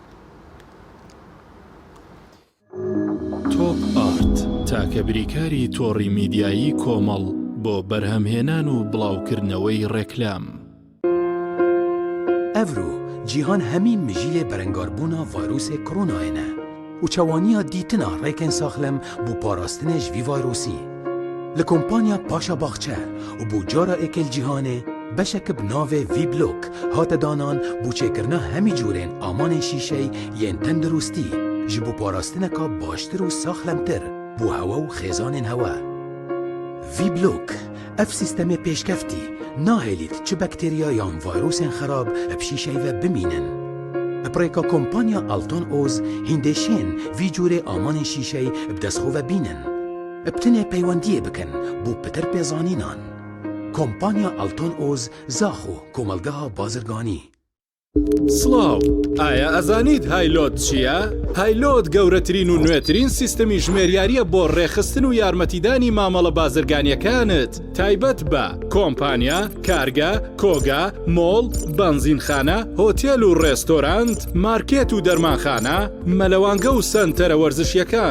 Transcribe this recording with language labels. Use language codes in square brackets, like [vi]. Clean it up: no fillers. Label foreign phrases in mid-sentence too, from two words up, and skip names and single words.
[ckb] تۆپ ئارت تاکە بریکاری تۆڕی میدیایی کۆمەڵ بۆ بەرهەمهێنان و بڵاوکردنەوەی ڕێکلام [ku] ئەڤرو جیهان هەمی مژیلێ بەرەنگاربوونا ڤایرۆسێ کۆرۆنایەنە و چەوانیە دیتنا ڕێکên ساخلەم بۆ پاراستنە ji vî vayrosî. Li kompanya Paşa Baxçe û bû cara êkel cîhanê beşekî bi navê Vblok hate danan bû çêkirina hemî cûrên amanên şîşey yên tendurustî ji bo parastineka baştir û saxlemtir bû hewa û xêzanên hewa. Vblok ev sîstemê pêşkeftî nahêlît çi bakteriya yan vayrosên xerab ev şîşey ve bimînin. Prêka kompanya Alton Oz hîndêşên vî cûrê amanên şîşey bi destxwe ve bînin. Ebtinê peywendiyê bikin bû pitir pêzanînan. Kompanya Alton Oz zaxo komelgeha bazirganî. [ckb] سڵاو ئایا ئەزانیت هایلۆت چییە؟ هایلۆت گەورەترین و نوێترین سیستەمی ژمێریاریە بۆ ڕێخستن و یارمەتیدانی مامەڵە بازرگانیەکانت تایبەت بە کۆمپانیا، کارگە، کۆگا، مۆڵ، بەنزینخانە، هۆتێل و ڕێستۆرانت، مارکێت و دەرمانخانە، مەلەوانگە و سەنتەرە وەرزشیەکان.